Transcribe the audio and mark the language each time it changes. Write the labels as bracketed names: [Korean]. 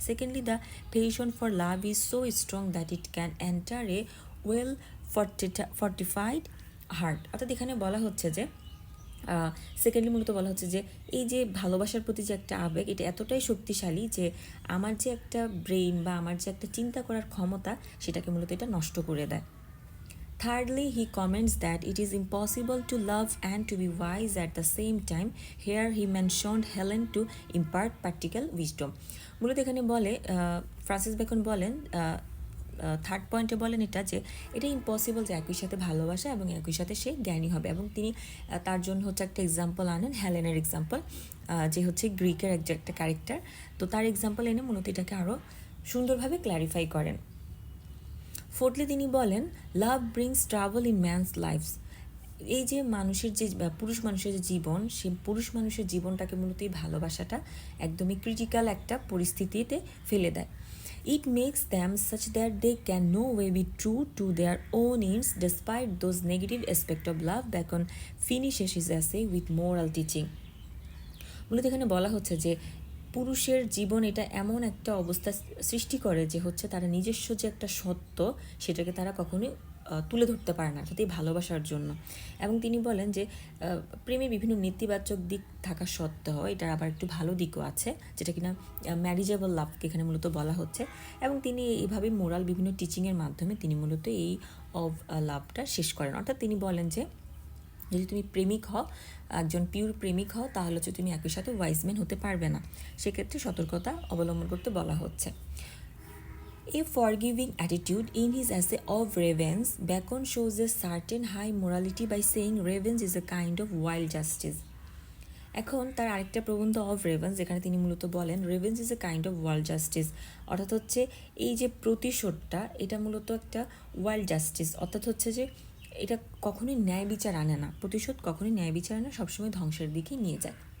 [English] Secondly, the passion for love is so strong that it can enter a well fortified heart. [Bangla] অর্থাৎ এখানে বলা হচ্ছে যে secondly মূলত বলা হচ্ছে যে এই যে ভালোবাসার প্রতি যে একটা আবেগ, এটা এতটাই শক্তিশালী যে আমার যে একটা ব্রেইন বা আমার যে একটা চিন্তা করার ক্ষমতা, সেটাকে মূলত এটা নষ্ট করে দেয়। [English] Thirdly, he comments that it is impossible to love and to be wise at the same time. Here he mentioned Helen to impart practical wisdom. [Bangla] মূলত এখানে বলে ফ্রান্সিস বেকন বলেন, থার্ড পয়েন্টে বলেন এটা ইম্পসিবল যে একই সাথে ভালোবাসা এবং একই সাথে সে জ্ঞানী হবে। এবং তিনি তার জন্য হচ্ছে একটা এক্সাম্পল আনেন, হেলেনের এক্সাম্পল, যে হচ্ছে গ্রিকের একটা ক্যারেক্টার। তো তার এক্সাম্পল এনে মূলত এটাকে আরও সুন্দরভাবে ক্ল্যারিফাই করেন। [English] fourthly [Bangla] তিনি বলেন, [English] Love brings trouble in man's lives. [Bangla] এই যে মানুষের যে পুরুষ মানুষের যে জীবন, সেই পুরুষ মানুষের জীবনটাকে মূলত এই ভালোবাসাটা একদমই ক্রিটিক্যাল একটা পরিস্থিতিতে ফেলে দেয়। [English] It makes them such that they can no way be true to their own ends despite those negative aspects of love. Bacon finishes his essay with moral teaching. [Bangla] মূলত এখানে বলা হচ্ছে যে পুরুষের জীবন এটা এমন একটা অবস্থা সৃষ্টি করে যে হচ্ছে তারা নিজস্ব যে একটা সত্য, সেটাকে তারা কখনোই তুলে ধরতে পারে না, অর্থাৎ এই ভালোবাসার জন্য। এবং তিনি বলেন যে প্রেমে বিভিন্ন নেতিবাচক দিক থাকা সত্ত্বেও এটার আবার একটু ভালো দিকও আছে, যেটা কিনা ম্যারিজেবল লাভকে এখানে মূলত বলা হচ্ছে। এবং তিনি এইভাবে মোরাল বিভিন্ন টিচিংয়ের মাধ্যমে তিনি মূলত এই অফ লাভটা শেষ করেন। অর্থাৎ তিনি বলেন যে যদি তুমি প্রেমিক হও, একজন পিওর প্রেমিক হও, তাহলে হচ্ছে তুমি একই সাথে ওয়াইজম্যান হতে পারবে না, সেক্ষেত্রে সতর্কতা অবলম্বন করতে বলা হচ্ছে। [English] A forgiving attitude. In his essay of revenge, Bacon shows a certain high morality by saying revenge is a kind of wild justice. [Bangla] এখন তার আরেকটা প্রবন্ধ অফ রেভেন্স, যেখানে তিনি মূলত বলেন [English] Revenge is a kind of wild justice. [Bangla] অর্থাৎ হচ্ছে এই যে প্রতিশোধটা, এটা মূলত একটা ওয়াইল্ড জাস্টিস। অর্থাৎ হচ্ছে যে এটা কখনোই ন্যায় বিচার আনে না, প্রতিশোধ কখনোই ন্যায় বিচার আনে না, সবসময় ধ্বংসের দিকেই নিয়ে যায়।